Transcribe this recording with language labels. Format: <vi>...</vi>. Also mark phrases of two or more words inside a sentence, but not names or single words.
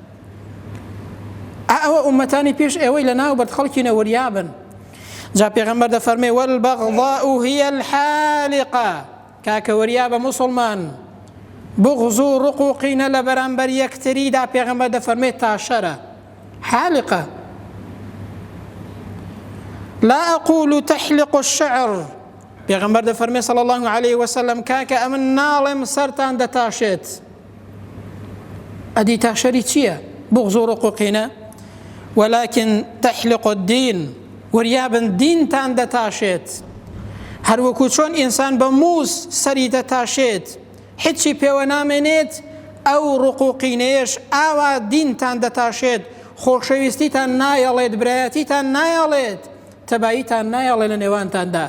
<ckb>ئەوە ئومەتانی پێش ئێوەی لە ناو بەرد خەڵکینە وریابن. جا پێغەمبەر دەفەرمێ</ckb> <ar>والبەغضاء هي الحالقة.</ar> <ckb>کاکە وریابە مسلمان بغز و ڕق و قینە لە بەرامبەر یەکتریدا پێغەمبەر دەفەرمێت تاشەرە حالقة.</ckb> <ar>لا أقول تحلق الشعر.</ar> <ckb>پێغەمبەر دەفەرمێ</ckb> <ar>صلی الله عليه وسلم</ar> <ckb>کاکە ئەمن ناڵێم سەرتان دەتاشێت. ئەدی تاشەری چییە؟ بغز و ڕق و قینە.</ckb> <ar>ولكن تحلق الدين.</ar> <ckb>وریابن دینتان دەتاشێت. هەروەکو چۆن ئینسان بە مووس سەری دەتاشێت هیچی پێوە نامێنێت ئەو ڕق و قینەیەش ئاوا دینتان دەتاشێت. خۆشەویستیتان نایەڵێت، برایەتیتان نایەڵێت، تەباییتان نایەڵێ لە نێوانتاندا.</ckb>